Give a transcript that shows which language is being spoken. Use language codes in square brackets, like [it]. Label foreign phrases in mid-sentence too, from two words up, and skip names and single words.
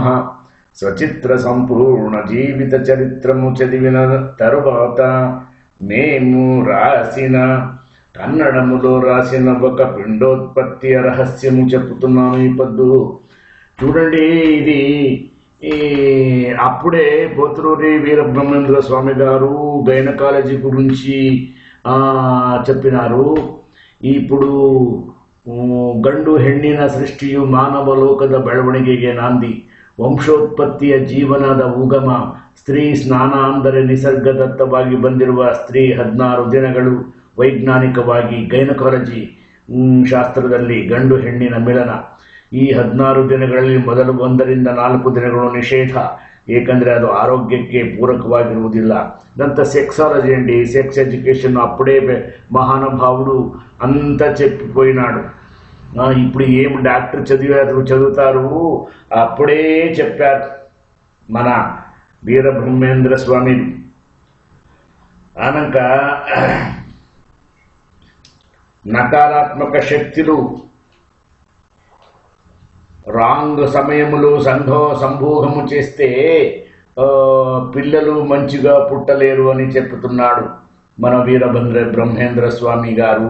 [te] స్వచిత్ర సంపూర్ణ జీవిత చరిత్రము చదివిన తరువాత మేము కన్నడములో రాసిన ఒక పిండోత్పత్తి రహస్యము చెప్పుతున్నాను ఈ పద్దు. చూడండి, ఇది అప్పుడే పోతలూరి వీరబ్రహ్మేంద్ర స్వామి గారు గైనకాలజీ గురించి చెప్పినారు. [kn] ఇప్పుడు ಗಂಡು ಹೆಣ್ಣಿನ ಸೃಷ್ಟಿಯು ಮಾನವ ಲೋಕದ ಬೆಳವಣಿಗೆಗೆ ನಾಂದಿ. ವಂಶೋತ್ಪತ್ತಿಯ ಜೀವನದ ಉಗಮ. ಸ್ತ್ರೀ ಸ್ನಾನ ಅಂದರೆ ನಿಸರ್ಗದತ್ತವಾಗಿ ಬಂದಿರುವ ಸ್ತ್ರೀ 16 ದಿನಗಳು. ವೈಜ್ಞಾನಿಕವಾಗಿ ಗೈನಕಾಲಜಿ ಶಾಸ್ತ್ರದಲ್ಲಿ ಗಂಡು ಹೆಣ್ಣಿನ ಮಿಲನ. ಈ 16 ದಿನಗಳಲ್ಲಿ ಮೊದಲು 1 ರಿಂದ 4 ದಿನಗಳು ನಿಷೇಧ, ಏಕೆಂದರೆ ಅದು ಆರೋಗ್ಯಕ್ಕೆ ಪೂರಕವಾಗಿರುವುದಿಲ್ಲ. [te] ನಂತರ సెక్సాలజీ అండి, [en] sex education [te] అప్పుడే మహానుభావుడు అంతా చెప్పిపోయినాడు. ఇప్పుడు ఏం డాక్టర్ చదువుతారు, అప్పుడే చెప్పారు మన వీరబ్రహ్మేంద్ర స్వామి. అనక నకారాత్మక శక్తులు రాంగ్ సమయములో సంభోగము చేస్తే పిల్లలు మంచిగా పుట్టలేరు అని చెప్తున్నాడు మన వీరబ్రహ్మేంద్ర స్వామి గారు.